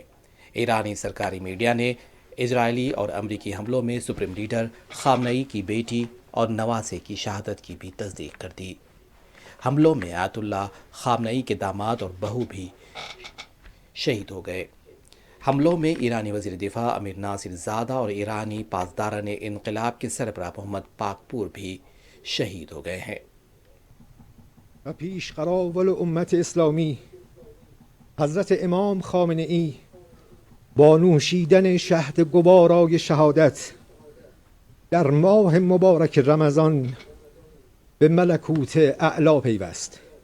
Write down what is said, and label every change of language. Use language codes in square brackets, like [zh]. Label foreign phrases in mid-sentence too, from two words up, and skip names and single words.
[ur] ایرانی سرکاری میڈیا نے اسرائیلی اور امریکی حملوں میں [en] supreme leader [ur] خامنہ‌ای کی بیٹی اور نواسے کی شہادت کی بھی تصدیق کر دی. حملوں میں آیت اللہ خامنہ‌ای کے داماد اور بہو بھی شہید ہو گئے. حملوں میں ایرانی وزیر دفاع امیر نصیر زادہ اور ایرانی پاسداران انقلاب کے سربراہ محمد پاکپور بھی شہید ہو گئے ہیں. [fa] پیشقراول امت اسلامی حضرت امام خامنه‌ای با نوشیدن شهد گوارای شهادت در ماه مبارک رمضان به ملکوت اعلی پیوست.